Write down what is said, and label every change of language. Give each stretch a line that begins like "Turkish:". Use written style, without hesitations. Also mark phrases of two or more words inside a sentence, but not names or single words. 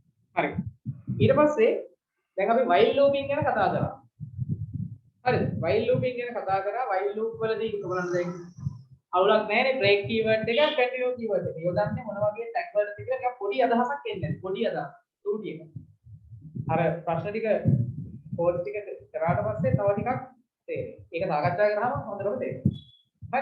Sinhala: හරි. ඊට පස්සේ දැන් අපි
English: while looping
Sinhala: ගැන කතා කරා. හරිද?
English: while looping
Sinhala: ගැන කතා කරා.
English: while loop
Sinhala: වලදී මොකක්ද දැන් අවුලක් නැහැනේ
English: break keyword
Sinhala: එක
English: continue keyword
Sinhala: එක. යොදන්නේ මොන වගේ tag වලද කියලා ටිකක් පොඩි අදහසක් එන්නේ. පොඩි අදහසක්. ටූටි එක. අර ප්‍රශ්න ටික කෝඩ් ටික කරාට පස්සේ තව ටිකක් තේරෙයි. ඒක සාකච්ඡා කරාම හොඳටම තේරෙයි. හරි.